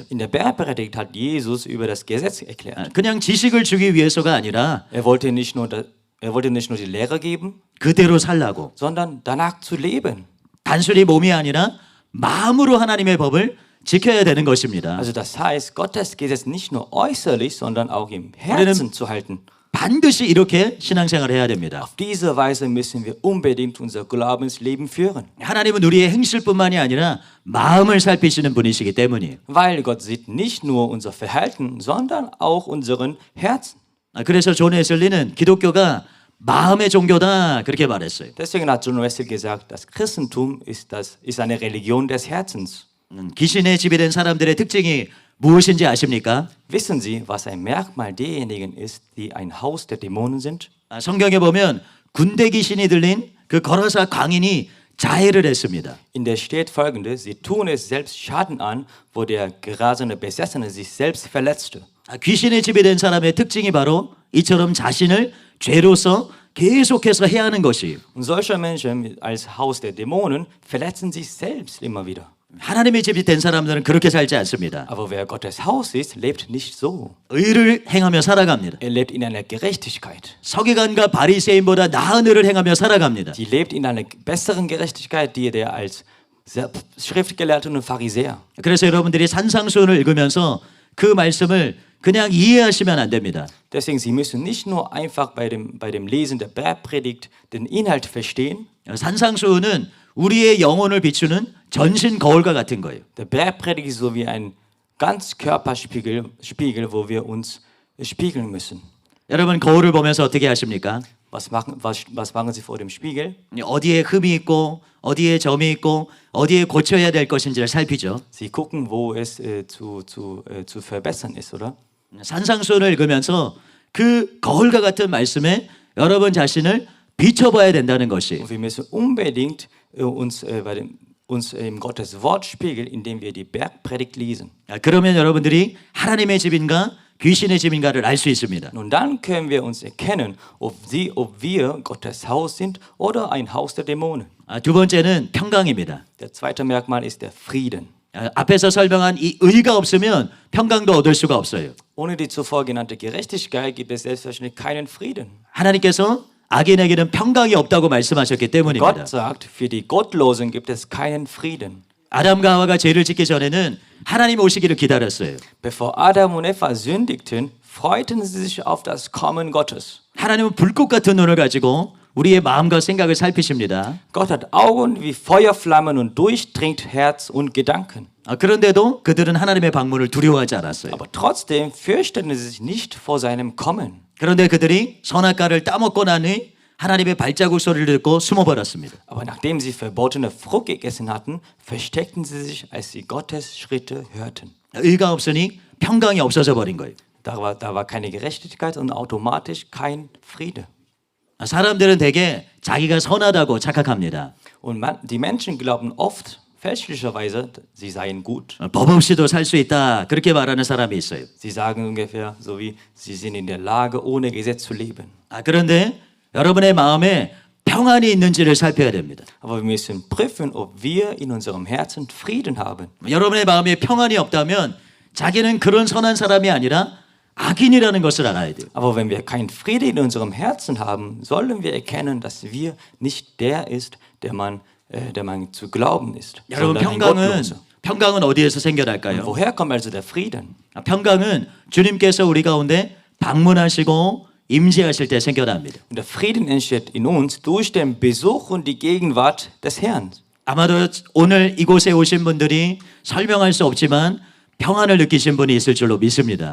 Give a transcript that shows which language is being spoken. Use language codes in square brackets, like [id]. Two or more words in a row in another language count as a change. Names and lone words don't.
[de] In der Bergpredigt hat Jesus über das Gesetz erklärt. [ko] 그냥 지식을 주기 위해서가 아니라 [de] Er wollte nicht nur die Lehre geben, [ko] 그대로 살라고. [de] sondern danach zu leben. [ko] 단순히 몸이 아니라 마음으로 하나님의 법을 지켜야 되는 것입니다. [de] Also das heißt, Gottes Gesetz nicht nur äußerlich, sondern auch im Herzen zu halten. [ko] 반드시 이렇게 신앙생활을 해야 됩니다. [de] Auf diese Weise müssen wir unbedingt unser Glaubensleben führen. [ko] 하나님은 우리의 행실뿐만이 아니라 마음을 살피시는 분이시기 때문이에요. [de] Weil Gott sieht nicht nur unser Verhalten, sondern auch unseren Herzen. [ko] 그래서 존 웨슬리는 기독교가 마음의 종교다 그렇게 말했어요. [de] Deswegen hat John Wesley gesagt, das Christentum ist eine Religion des Herzens. [ko] 귀신의 집이 된 사람들의 특징이 무엇인지 아십니까? [de] Wissen Sie, was ein Merkmal derjenigen ist, die ein Haus der Dämonen sind? [ko] 성경에 보면 군대 귀신이 들린 그 거라사 광인이 자해를 했습니다. [de] In der steht folgendes, sie tun es selbst Schaden an, wo der gerasene Besessene sich selbst verletzte. [ko] 귀신의 집이 된 사람의 특징이 바로 이처럼 자신을 죄로서 계속해서 해야 하는 것이에요. [de] Und solche Menschen als Haus der Dämonen verletzen sich selbst immer wieder. [ko] 하나님의 집이 된 사람들은 그렇게 살지 않습니다. [de] Aber wer Gottes Haus ist, lebt nicht so. [ko] 의를 행하며 살아갑니다. [de] Er lebt in einer Gerechtigkeit. [ko] 서기관과 바리새인보다 나은 의를 행하며 살아갑니다. [de] Die lebt in einer besseren Gerechtigkeit, die der als Schriftgelehrte und Pharisäer. [ko] 그래서 여러분들이 산상수훈을 읽으면서 그 말씀을 그냥 이해하시면 안 됩니다. [de] Deswegen, Sie müssen nicht nur einfach bei dem Lesen der Bergpredigt den Inhalt verstehen. [ko] 산상수훈은 우리의 영혼을 비추는 전신 거울과 같은 거예요. [de] Der Bergpredigt ist so wie ein Ganzkörperspiegel, wo wir uns spiegeln müssen. [ko] 여러분 거울을 보면서 어떻게 하십니까? [de] Was machen Sie vor dem Spiegel? [ko] 어디에 흠이 있고 어디에 점이 있고 어디에 고쳐야 될 것인지를 살피죠. [de] Sie gucken, wo es zu verbessern ist, oder? [ko] 산상수훈을 읽으면서 그 거울과 같은 말씀에 여러분 자신을 비춰봐야 된다는 것이. [de] Und wir müssen unbedingt uns im Gottes Wort spiegeln, indem wir die Bergpredigt lesen. [ko] 그러면 여러분들이 하나님의 집인가 귀신의 집인가를 알 수 있습니다. [de] Und dann können wir uns erkennen, ob wir Gottes Haus sind oder ein Haus der Dämonen. [ko] 두 번째는 평강입니다. [de] Der zweite Merkmal ist der Frieden. [ko] 앞에서 설명한 이 의가 없으면 평강도 얻을 수가 없어요. [de] Ohne die zuvor genannte Gerechtigkeit gibt es selbstverständlich keinen Frieden. [ko] 하나님께서 악인에게는 평강이 없다고 말씀하셨기 때문입니다. [de] Gott sagt, für die Gottlosen gibt es keinen Frieden. [ko] 아담과 하와가 죄를 짓기 전에는 하나님 오시기를 기다렸어요. [de] Bevor Adam und Eva sündigten, freuten sie sich auf das Kommen Gottes. [ko] 하나님은 불꽃 같은 눈을 가지고 우리의 마음과 생각을 살피십니다. [de] Gott hat Augen wie Feuerflammen und durchdringt Herz und Gedanken. [ko] 그런데도 그들은 하나님의 방문을 두려워하지 않았어요. [de] Aber trotzdem fürchteten sie sich nicht vor seinem Kommen. [ko] 그런데 그들이 선악과를 따먹고 나니 하나님의 발자국 소리를 듣고 숨어버렸습니다. [de] Aber nachdem sie verbotene Frucht gegessen hatten, versteckten sie sich, als sie Gottes Schritte hörten. [ko] 의가 없으니 평강이 없어져 버린 거예요. [de] Da war keine Gerechtigkeit und automatisch kein Friede. [ko] 사람들은 대개 자기가 선하다고 착각합니다. [de] Und die Menschen glauben oft, fälschlicherweise, sie seien gut. [ko] 법 없이도 살 수 있다 그렇게 말하는 사람이 있어요. [de] Sie sagen ungefähr so wie, sie sind in der Lage, ohne Gesetz zu leben. [ko] 그런데 여러분의 마음에 평안이 있는지를 살펴야 됩니다. [de] Aber wir müssen prüfen, ob wir in unserem Herzen Frieden haben. [ko] 여러분의 마음에 평안이 없다면 자기는 그런 선한 사람이 아니라 악인이라는 것을 알아야 돼요. [de] Aber wenn wir keinen Frieden in unserem Herzen haben, sollen wir erkennen, dass wir nicht der ist, der man zu glauben ist, [ko] 여러분 [de] sondern ein Gottloser. [ko] 평강은 어디에서 생겨날까요? [de] Woher kommt also der Frieden? [ko] 평강은 주님께서 우리 가운데 방문하시고 임재하실 때 생겨납니다. [de] Und der Frieden entsteht in uns durch den Besuch und die Gegenwart des Herrn. [ko] 아마도 오늘 이곳에 오신 분들이 설명할 수 없지만 평안을 느끼신 분이 있을 줄로 믿습니다.